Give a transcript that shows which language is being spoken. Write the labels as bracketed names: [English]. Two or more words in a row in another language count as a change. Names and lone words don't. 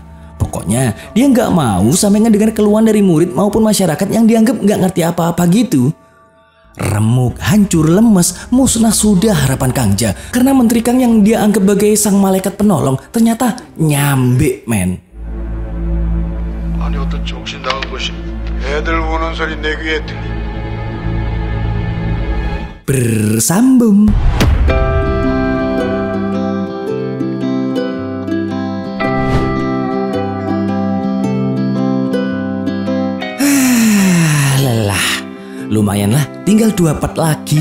[Indonesian] Pokoknya dia nggak mau sampai ngedengar keluhan dari murid maupun masyarakat yang dianggap nggak ngerti apa-apa gitu. Remuk, hancur, lemes, musnah sudah harapan Kangja karena Menteri Kang yang dia anggap sebagai sang malaikat penolong ternyata nyambe, men. [Korean] 아니 어떤 정신 나간 것이 애들 우는 소리 내 귀에 들리. [Indonesian] Bersambung. Lumayan lah, tinggal 2 part lagi.